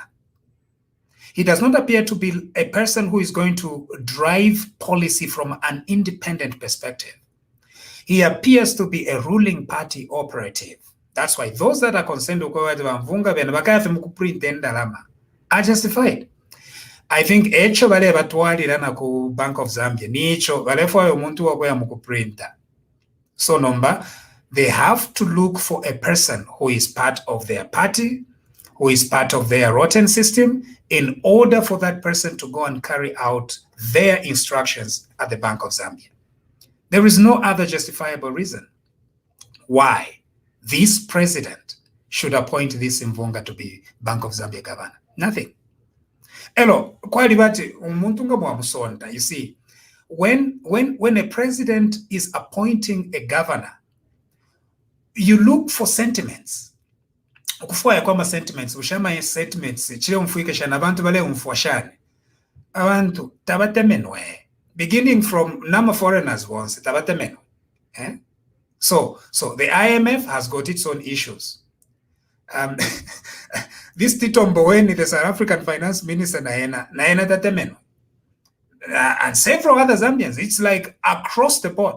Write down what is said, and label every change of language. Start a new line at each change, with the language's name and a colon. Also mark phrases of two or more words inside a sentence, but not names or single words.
English: He does not appear to be a person who is going to drive policy from an independent perspective. He appears to be a ruling party operative. That's why those that are concerned with Mvunga are justified. I think
Bemba: echo bale batwalira ku Bank of Zambia nicho balefayo omuntu wakoya mu kuprinta.
English: So number, they have to look for a person who is part of their party who is part of their rotten system in order for that person to go and carry out their instructions at the Bank of Zambia. There is no other justifiable reason why this president should appoint this Mvunga to be Bank of Zambia governor. Nothing. Elo, you see, when a president is appointing a governor, you look for sentiments.
Bemba: Ukufua kwamba sentiments, ushama sentiments, chile umfuikesha na bantu bale umfuashane. Abantu tabatemenwe.
English: Beginning from number foreigners once, tabatemenwe. So the IMF has got its own issues. This Tito Mboweni, the South African finance minister,
Bemba: naena tatemenwe.
English: And several other Zambians, it's like across the board.